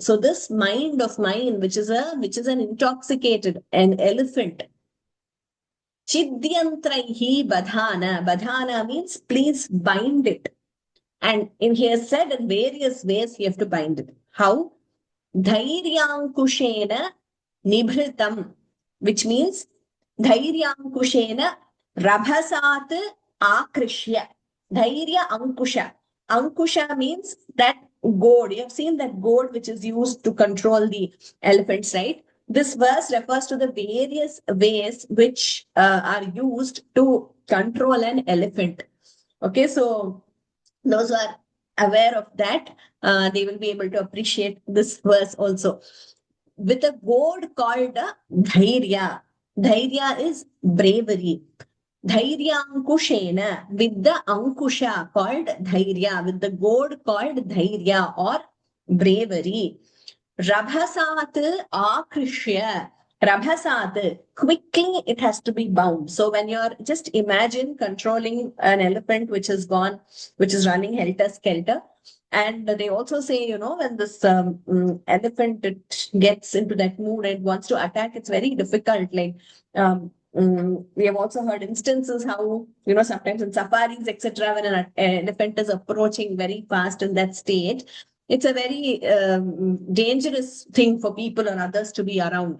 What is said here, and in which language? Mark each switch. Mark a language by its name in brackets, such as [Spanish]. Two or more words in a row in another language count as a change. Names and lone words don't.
[English] So this mind of mine, which is an intoxicated, an elephant. [Sanskrit] चिद्यन्त्रैः बधान. [English] Badhana means please bind it. And he has said in various ways you have to bind it. How? [Sanskrit] धैर्याङ्कुशेन निभृतं, [English] which means [Sanskrit] धैर्याङ्कुशेन रभसात् आकृष्य. धैर्य अङ्कुश. [English] Ankusha means that goad. You have seen that goad which is used to control the elephants, right? This verse refers to the various ways which are used to control an elephant. Okay, so those who are aware of that, they will be able to appreciate this verse also. With a word called dhairya. Dhairya is bravery. [Sanskrit] धैर्य अङ्कुशेन, [English] with the ankusha called dhairya, with the goad called dhairya or bravery. [Sanskrit] रभसात् आकृष्य. [English] Rabhasat, quickly it has to be bound. So when you're, just imagine controlling an elephant which is gone, which is running helter-skelter. And they also say, when this elephant, it gets into that mood and wants to attack, it's very difficult. Like, we have also heard instances how, sometimes in safaris, etc., when an elephant is approaching very fast in that state, it's a very dangerous thing for people or others to be around.